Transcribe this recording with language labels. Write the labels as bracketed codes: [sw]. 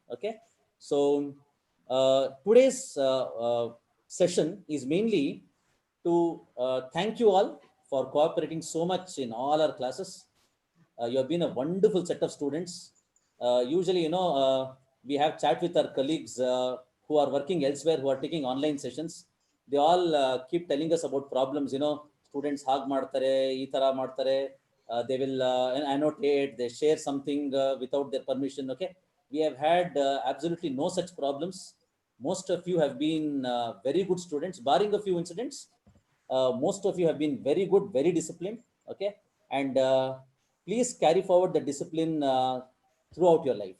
[en] Okay, so today's session is mainly to thank you all for cooperating so much in all our classes. You have been a wonderful set of students. Usually, we have chat with our colleagues who are working elsewhere, who are taking online sessions. They all keep telling us about problems. Students hag [kn] ಮಾಡ್ತಾರೆ, ಈ ತರ ಮಾಡ್ತಾರೆ. [en] They will annotate, they share something without their permission. Okay, we have had absolutely no such problems. Most of you have been very good students, barring a few incidents. Most of you have been very good, very disciplined. Okay, and please carry forward the discipline throughout your life.